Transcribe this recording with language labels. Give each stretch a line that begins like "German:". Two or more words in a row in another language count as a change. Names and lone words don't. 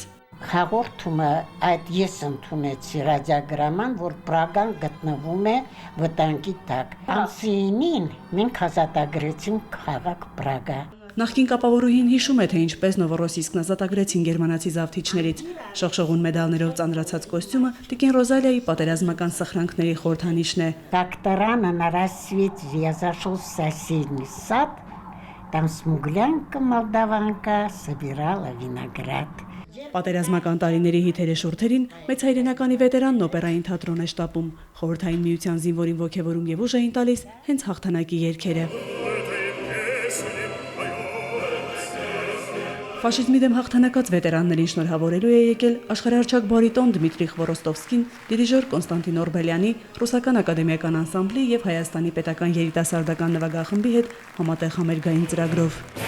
Armenian: Հաղորդումը այդ ես ընդունեցի ռադիոգրաման, որ Պրագան գտնվում է վտանգի տակ։ Ամսինին մենք ազատագրեցինք քաղաք Պրագա։ Նախկին կապավորուհին հիշում է, թե ինչպես Նովորոսիսկն ազատագրեցին գերմանացի զավթիչներից։ Շողշողուն մեդալներով ծանրացած կոստյումը տիկին Ռոզալիայի պատերազմական սխրանքների խորհրդանիշն է։
Russian: Доктора на рассвете я зашел в соседний сад, там смуглянка молдаванка собирала виноград.
Armenian: Պատերազմական տարիների հիթերը շուրթերին մեծ հայրենականի վետերանն օպերային թատրոն է շտապում, խորհրդային միության զինվորին ոգևորում եւ ուժ էին տալիս հենց հաղթանակի երգերը։ Ֆաշիզմի դեմ հաղթանակած վետերաններին շնորհավորելու է եկել աշխարհահռչակ բարիտոն Դմիտրի Խվորոստովսկին, դիրիժոր Կոնստանտին Օրբելյանի, Ռուսական ակադեմիական անսամբլի եւ Հայաստանի պետական երիտասարդական նվագախմբի հետ համատեղ համերգային ծրագրով։